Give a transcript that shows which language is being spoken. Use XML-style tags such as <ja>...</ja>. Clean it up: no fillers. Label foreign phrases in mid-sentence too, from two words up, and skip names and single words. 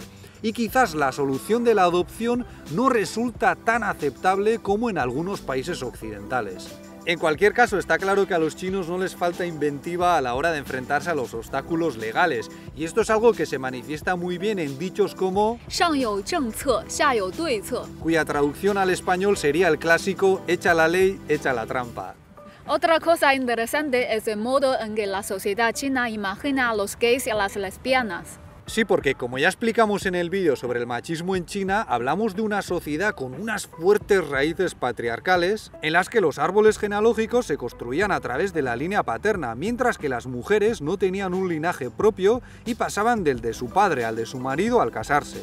<es>Y quizás la solución de la adopción no resulta tan aceptable como en algunos países occidentales. En cualquier caso, está claro que a los chinos no les falta inventiva a la hora de enfrentarse a los obstáculos legales, y esto es algo que se manifiesta muy bien en dichos como</es> <zh>上有政策，下有对策.</zh> <es>cuya traducción al español sería el clásico echa la ley, echa la trampa. Otra cosa interesante es el modo en que la sociedad china imagina a los gays y a las lesbianas. Sí, porque como ya explicamos en el vídeo sobre el machismo en China, hablamos de una sociedad con unas fuertes raíces patriarcales en las que los árboles genealógicos se construían a través de la línea paterna, mientras que las mujeres no tenían un linaje propio y pasaban del de su padre al de su marido al casarse.</es>